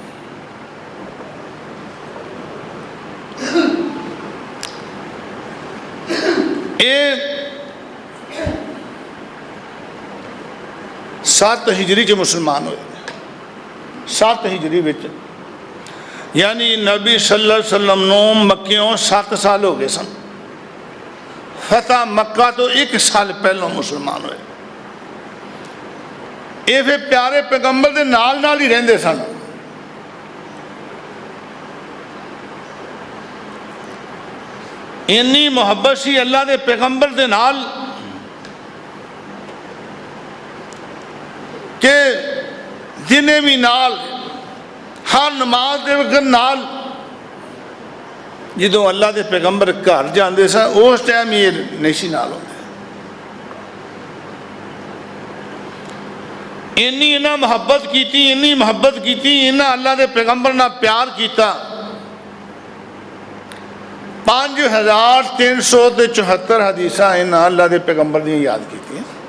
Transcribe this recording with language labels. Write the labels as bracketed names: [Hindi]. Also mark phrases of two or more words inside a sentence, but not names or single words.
[Urdu] یہ 7 ہجری کے مسلمان ہوئے [Punjabi] 7 ہجری بچ یعنی نبی [Arabic] صلی اللہ علیہ وسلم [Punjabi] نو مکیوں 7 سال ہو گئے سن فتح مکہ تو 1 سال پہلوں مسلمان ہوئے یہ پھر پیارے پیغمبر دے نال ہی رہندے سن انی محبت سی اللہ دے پیغمبر دے نال کہ جنہیں بھی نال ہر نماز دے وقت نال جدوں اللہ دے پیغمبر گھر جاندے سن اس ٹائم یہ نہیں سی نال ہوندے ਇੰਨੀ ਇਹਨਾਂ ਮੁਹੱਬਤ ਕੀਤੀ, ਇੰਨੀ ਮੁਹੱਬਤ ਕੀਤੀ, ਇਹਨਾਂ ਅੱਲਾ ਦੇ ਪੈਗੰਬਰ ਨਾਲ ਪਿਆਰ ਕੀਤਾ। 5374 ਹਦੀਸਾਂ ਇਹਨਾਂ ਅੱਲਾ ਦੇ ਪੈਗੰਬਰ ਦੀਆਂ ਯਾਦ ਕੀਤੀਆਂ।